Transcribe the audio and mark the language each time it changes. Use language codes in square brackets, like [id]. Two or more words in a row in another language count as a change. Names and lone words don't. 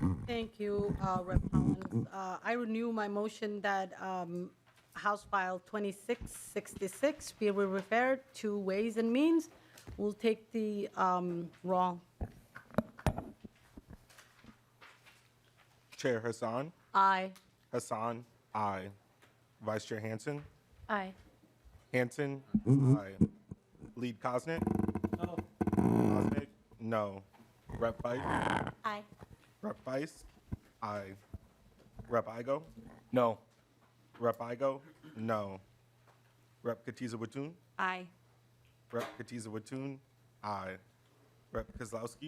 [en] Thank you, Rep. Hollins. I renew my motion that House File 2666 be referred to Ways and Means. We'll take the roll. Chair Hassan. Aye. Hassan, aye. Vice Chair Hansen. Aye. Hansen, aye. Lead Cosnet. No. Cosmic, no. Rep Fife. Aye. Rep Feist, aye. Rep Igo. No. Rep Igo, no. Rep Katiza Watun. Aye. Rep Katiza Watun, aye. Rep Kozlowski.